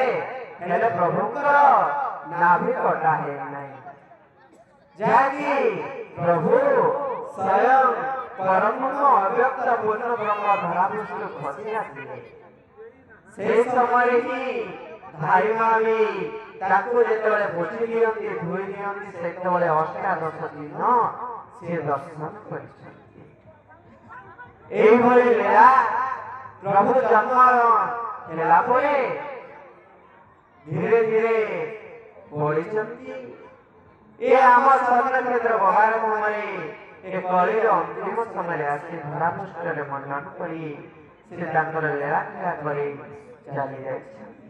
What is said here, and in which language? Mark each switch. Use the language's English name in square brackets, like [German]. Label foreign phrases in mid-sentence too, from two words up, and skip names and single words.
[Odia] ହେଲେ ପ୍ରଭୁଙ୍କର ନାଭି କଟା ହେଇନାହିଁ, ଯାହାକି ପ୍ରଭୁ ସ୍ୱୟଂ ପରମ ଅବ୍ୟକ୍ତ ପୂର୍ଣ୍ଣ ବ୍ରହ୍ମ ଧରାପୃଷ୍ଠରୁ ଖସି ଆସିଲେ। ସେହି ସମୟରେ ହିଁ ଧାଇ ମାମି ତାକୁ ଯେତେବେଳେ ପୋଛି ଦିଅନ୍ତି ଧୋଇ ଦିଅନ୍ତି ସେତେବେଳେ ଅଷ୍ଟାଦଶ ଦିନ ସେ ଦର୍ଶନ କରିଛନ୍ତି। [Bangla] এইভাবে লীলা প্রভু জন্ম [Odia] ହେଲା ପରେ ଧୀରେ ଧୀରେ ବଢିଛନ୍ତି। ଏ ଆମ ସ୍ୱର୍ଣ୍ଣକ୍ଷେତ୍ର ବହାର ସମୟରେ ଏ କଳିର ଅନ୍ତିମ ସମୟରେ ଆସି ଧରାପୃଷ୍ଠରେ ମଣ୍ଡନ କରି ସେ ତାଙ୍କର ଲୀଳାଖେଳା କରି ଚାଲି ଯାଇଛନ୍ତି।